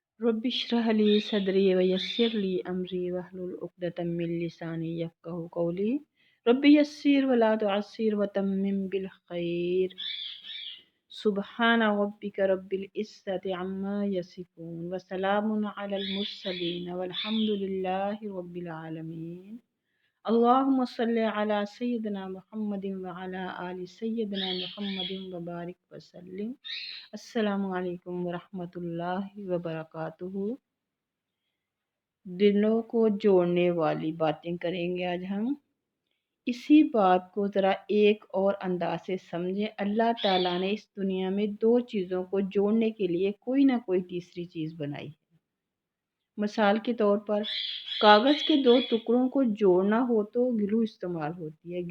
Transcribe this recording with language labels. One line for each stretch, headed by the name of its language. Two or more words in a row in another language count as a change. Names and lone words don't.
Arabic: رب اشرح لي صدري ويسر لي أمري واحلل عقدة من لساني يفقهوا قولي رب يسر ولا تعسر وتمم بالخير سبحان ربك رب العزة عما يصفون وسلام على المرسلين والحمد لله رب العالمين. اللهم صل على سيدنا محمد وعلى آل سيدنا محمد وبارك وسلم. السلام عليكم ورحمة الله وبركاته.
Hindi: दिलों को जोड़ने वाली बातें करेंगे आज हम। इसी बात को ज़रा एक और अंदाज से समझें। अल्लाह ताला ने इस दुनिया में दो चीज़ों को जोड़ने के लिए कोई ना कोई तीसरी चीज़ बनाई है। मिसाल के तौर पर कागज़ के दो टुकड़ों को जोड़ना हो तो ग्लू इस्तेमाल होती है।